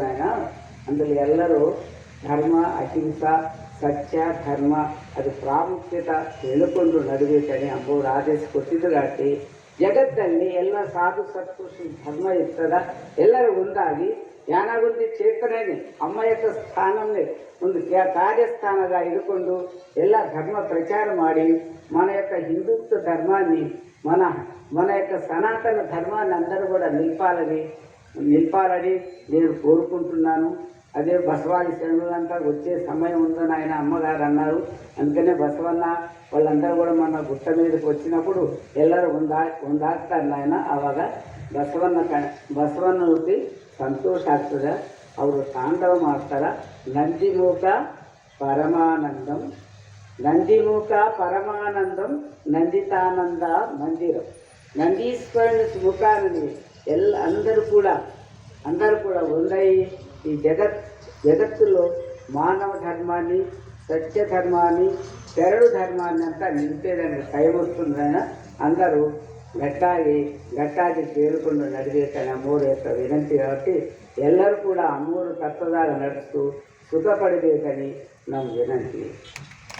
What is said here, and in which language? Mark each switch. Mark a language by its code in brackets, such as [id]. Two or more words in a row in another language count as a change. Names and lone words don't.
[kn] ಅಂದರೆ ಎಲ್ಲರೂ ಧರ್ಮ, ಅಹಿಂಸಾ, ಸತ್ಯ, ಧರ್ಮ ಅದು ಪ್ರಾಮುಖ್ಯತೆ ತಿಳ್ಕೊಂಡು ನಡೀಬೇಕನೆ ಅಮ್ಮವ್ರು ಆದೇಶ ಕೊಟ್ಟಿದ್ದರಾಟಿ. ಜಗತ್ತಲ್ಲಿ ಎಲ್ಲ ಸಾಧು ಸತ್ಪುರುಷ ಧರ್ಮ ಇರ್ತದ. ಎಲ್ಲರೂ ಒಂದಾಗಿ ಯಾನಾಗುಂದಿ ಚೇತನೇ ಅಮ್ಮ యొక్క ಸ್ಥಾನವೇ ಒಂದು ಕಾರ್ಯಸ್ಥಾನದ ಇಟ್ಕೊಂಡು ಎಲ್ಲ ಧರ್ಮ ಪ್ರಚಾರ ಮಾಡಿ [te] మన యొక్క హిందుత్వ ధర్మాన్ని మన యొక్క సనాతన ధర్మాన్ని అందరూ కూడా నిలపాలని నేను కోరుకుంటున్నాను. అదే బసవాది శరణులంతా వచ్చే సమయం ఉందని ఆయన అమ్మగారు అన్నారు. అందుకనే బసవన్న వాళ్ళందరూ కూడా మన గుట్ట మీదకి వచ్చినప్పుడు [kn] ಎಲ್ಲರೂ ಒಂದಾಗ್ತಾರೆ ನಾಯನ. ಆವಾಗ ಬಸವಣ್ಣವ್ರಿಗೆ ಸಂತೋಷ ಆಗ್ತದೆ. ಅವರು ತಾಂಡವ ಮಾಡ್ತಾರ. ನಂದಿಮುಖ ಪರಮಾನಂದಂ ನಂದಿತಾನಂದ ಮಂದಿరం. [te] నందీశ్వరుని ముఖాన్ని అందరూ కూడా ఉందై ఈ జగత్తులో మానవ ధర్మాన్ని, సత్య ధర్మాన్ని, శరణు ధర్మాన్ని అంతా నిలిపేదానికి టైం వస్తుందైనా అందరూ [kn] ಗಟ್ಟಾಗಿ ಕೇಳಿಕೊಂಡು ನಡೀಬೇಕನ್ನ ಅಮ್ಮೋರು [te] యొక్క ವಿನಂತಿ కాబట్టి [kn] ಎಲ್ಲರೂ ಕೂಡ ಅಮ್ಮೋರು ತತ್ವದಾಗ ನಡೆಸ್ತು ಸುಖ ಪಡಬೇಕని ನಮ್ಮ ವಿನಂತಿ.